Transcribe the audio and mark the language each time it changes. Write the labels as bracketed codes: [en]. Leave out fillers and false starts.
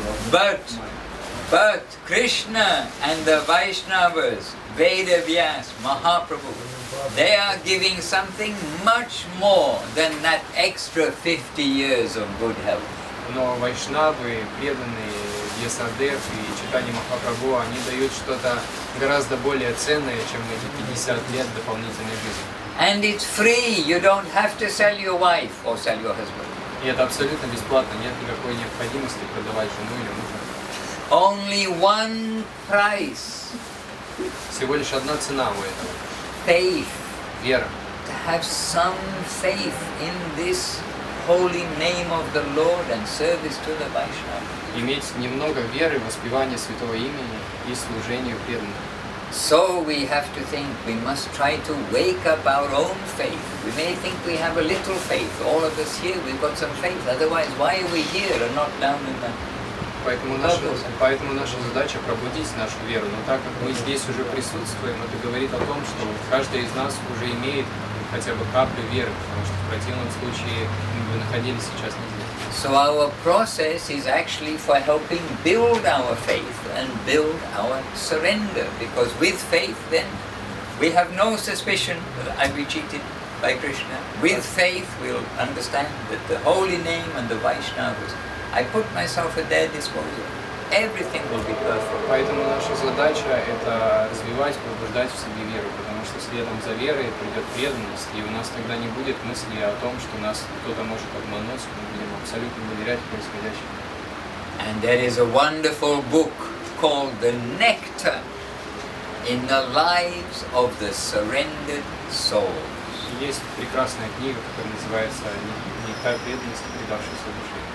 [en] But Krishna and the Vaishnavas, Veda Vyas, Mahaprabhu, they are giving something much more than that extra 50 years of good health. [ru] Но вайшнавы, преданные Вьясадев и читание Махапрабху, они дают что-то гораздо более ценное, чем эти 50 лет дополнительной жизни. [en] And it's free. You don't have to sell your wife or sell your husband. [ru] И это абсолютно бесплатно, нет никакой необходимости продавать жену или мужа. [en] Only one price. [ru] Всего лишь одна цена у этого. [en] Faith. [ru] Вера. [en] To have some faith in this holy name of the Lord and service to the Vaishnava. [ru] Иметь немного веры, воспевания святого имени и служению преданным. [en] So we have to think, we must try to wake up our own faith. We may think we have a little faith. All of us here, we've got some faith. Otherwise, why are we here and not down in the... [ru] Поэтому наша задача пробудить нашу веру. Но так как мы здесь уже присутствуем, это говорит о том, что каждый из нас уже имеет хотя бы каплю веры, потому что в противном случае мы бы находились сейчас не здесь. [en] So our process is actually for helping build our faith and build our surrender. Because with faith then, we have no suspicion that I'll be cheated by Krishna. With faith we'll understand that the holy name and the Vaishnavas, I put myself at their disposal. Everything will be perfect. [ru] Поэтому наша задача это развивать, пробуждать в себе веру, потому что следом за верой придет преданность, и у нас тогда не будет мысли о том, что нас кто-то может обмануть, мы будем абсолютно доверять происходящему. [en] And there is a wonderful book called The Nectar in the Lives of the Surrendered Souls. [ru] Есть прекрасная книга, которая называется «Нектар преданности предавшейся душе».